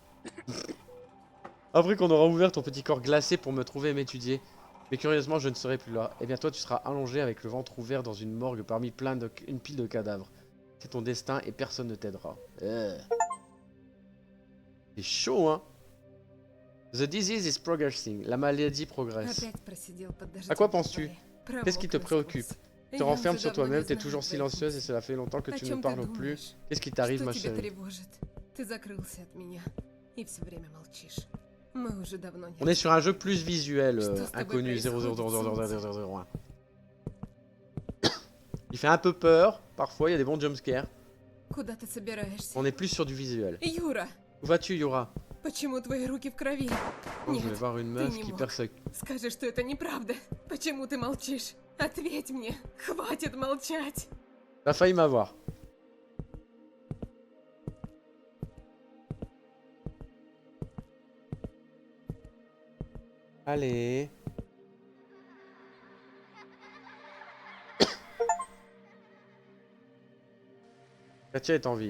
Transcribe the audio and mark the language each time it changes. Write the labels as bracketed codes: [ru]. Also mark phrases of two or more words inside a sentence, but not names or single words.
[fr] Après qu'on aura ouvert ton petit corps glacé pour me trouver et m'étudier, mais curieusement je ne serai plus là. Et bien toi tu seras allongé avec le ventre ouvert dans une morgue parmi une pile de cadavres. C'est ton destin et personne ne t'aidera. C'est chaud hein. [en] The disease is progressing. [fr] La maladie progresse. [ru] Опять просидел под [fr] À quoi [ru] дождем во [fr] penses-tu? [ru] дворе. [fr] Qu'est-ce qui te [ru] Промок [fr] préoccupe? [ru] насквозь. [fr] Tu te [ru] Я [fr] renfermes [ru] уже [fr] sur [ru] давно [fr] toi-même, [ru] не [fr] t'es [ru] знаю [fr] toujours [ru] твоих [fr] silencieuse et [ru] мыслей. [fr] cela fait longtemps que [ru] О [fr] tu ne [ru] чем ты [fr] parles plus. [ru] думаешь? [fr] Qu'est-ce qui t'arrive, [ru] Что [fr] ma [ru] тебя [fr] chérie? [ru] тревожит? Ты закрылся от меня и все время молчишь. Мы уже давно не [fr] On est sur un jeu plus visuel, [ru] Что с тобой [fr] inconnu [ru] происходит, [fr] 0000001. Il fait un peu peur, parfois il y a des bons jumpscares. [ru] Куда ты собираешься? [fr] On est plus sur du visuel. [ru] Юра, [fr] Où vas-tu, Yura? [ru] почему твои руки в крови? [fr] Oh, je [ru] Нет, [fr] vais voir une meuf [ru] не [fr] qui [ru] мог. [fr] perd sa... [ru] Скажи, что это неправда. Почему ты молчишь? Ответь мне. Хватит молчать. [fr] T'as failli m'avoir. Allez. Katia est en vie.